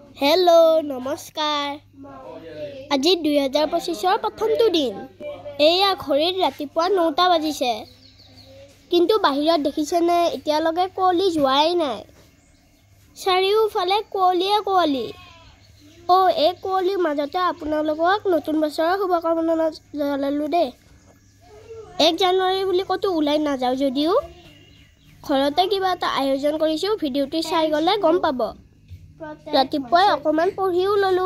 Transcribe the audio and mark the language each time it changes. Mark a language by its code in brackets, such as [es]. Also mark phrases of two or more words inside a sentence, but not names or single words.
[as] হেল' নমস্কাৰ আজি 2025 প্ৰথমটো দিন এয়া ঘড়ীত ৰাতিপুৱা 9টা বাজিছে কিন্তু বাহিৰত দেখিছেনে এতিয়ালৈকে কোৱালি যোৱাই নাই চাৰিওফালে কোৱালি ও এই কোৱালিৰ মাজতে আপোনালোকক নতুন বছৰৰ শুভকামনা জনালো দে 1 জানুৱাৰী বুলি কতো উলাই নাযাও যদিও ঘৰতে কিবা এটা আয়োজন কৰিছো ভিডিওটি চাই গলে গম পাব ৰাতিপুৱা অকমান পঢ়িও ললো